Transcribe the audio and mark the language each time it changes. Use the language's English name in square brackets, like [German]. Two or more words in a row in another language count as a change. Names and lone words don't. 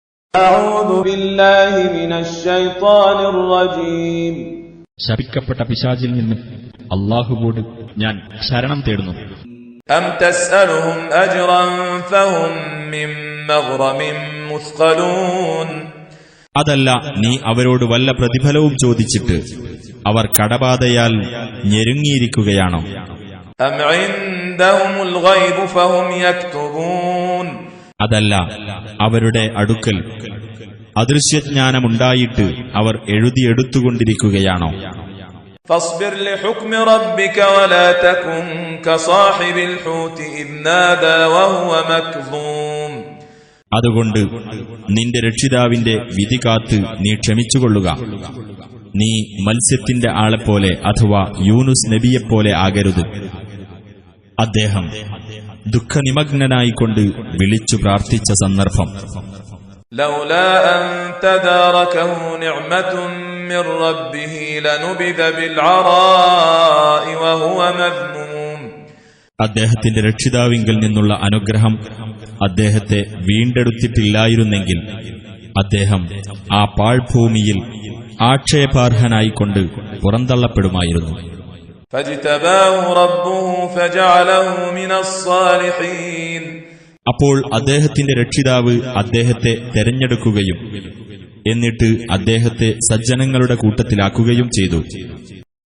[Malayalam] ശപിക്കപ്പെട്ട പിശാചിൽ നിന്ന് അല്ലാഹുവോട് ഞാൻ ശരണം തേടുന്നു. [Arabic] أم تسألهم أجرا فهم من مغرم مثقلون. [Malayalam] അതല്ല, നീ അവരോട് വല്ല പ്രതിഫലവും ചോദിച്ചിട്ട് അവർ കടബാധയാൽ ഞെരുങ്ങിയിരിക്കുകയാണോ? [Arabic] أم عندهم الغيب فهم يكتبون. [Malayalam] അതല്ല, അവരുടെ അടുക്കൽ അദൃശ്യജ്ഞാനമുണ്ടായിട്ട് അവർ എഴുതിയെടുത്തുകൊണ്ടിരിക്കുകയാണോ? [Arabic] فاصبر لحكم ربك ولا تكن كصاحب الحوت إذ نادى وهو مكظوم. [Malayalam] അതുകൊണ്ട് നിന്റെ രക്ഷിതാവിന്റെ വിധി കാത്ത് നീ ക്ഷമിച്ചുകൊള്ളുക. നീ മത്സ്യത്തിന്റെ ആളെപ്പോലെ അഥവാ യൂനുസ് നബിയെപ്പോലെ ആകരുത്. അദ്ദേഹം ദുഃഖനിമഗ്നനായിക്കൊണ്ട് വിളിച്ചു പ്രാർത്ഥിച്ച സന്ദർഭം. [Arabic] لولا أن تداركه نعمة من ربه لنبذ بالعراء وهو مذموم. [Malayalam] അദ്ദേഹത്തിന്റെ രക്ഷിതാവിങ്കൽ നിന്നുള്ള അനുഗ്രഹം അദ്ദേഹത്തെ വീണ്ടെടുത്തിട്ടില്ലായിരുന്നെങ്കിൽ അദ്ദേഹം ആ പാഴ്ഭൂമിയിൽ ആക്ഷേപാർഹനായിക്കൊണ്ട് പുറന്തള്ളപ്പെടുമായിരുന്നു. [Arabic] فاجتباه ربه فجعله من الصالحين. [Malayalam] അപ്പോൾ അദ്ദേഹത്തിന്റെ രക്ഷിതാവ് അദ്ദേഹത്തെ തെരഞ്ഞെടുക്കുകയും എന്നിട്ട് അദ്ദേഹത്തെ സജ്ജനങ്ങളുടെ കൂട്ടത്തിലാക്കുകയും ചെയ്തു.